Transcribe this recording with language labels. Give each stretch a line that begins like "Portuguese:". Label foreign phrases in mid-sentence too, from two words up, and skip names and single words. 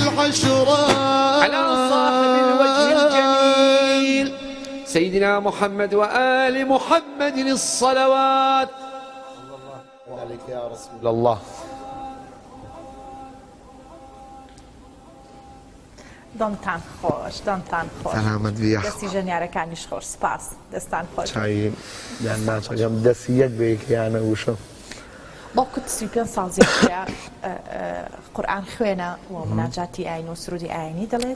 Arabic: عشرة على صاحب الوجه الجميل سيدنا محمد وآل محمد الصلوات. عليك يا رسول الله.
Central Kurdish: دەمتان خۆش دەمتان خۆش سلامت بیا. دەستی ژەنیارەکانیش خۆش سپاس دەستان خۆش. چای یان ناچەم دەستی یەک بەیەکیانە وشم. باوکت 35 ساڵ زیاترە قورئان خوێنە و مناجاتی ئاین و سرودی ئاینی دەڵێت.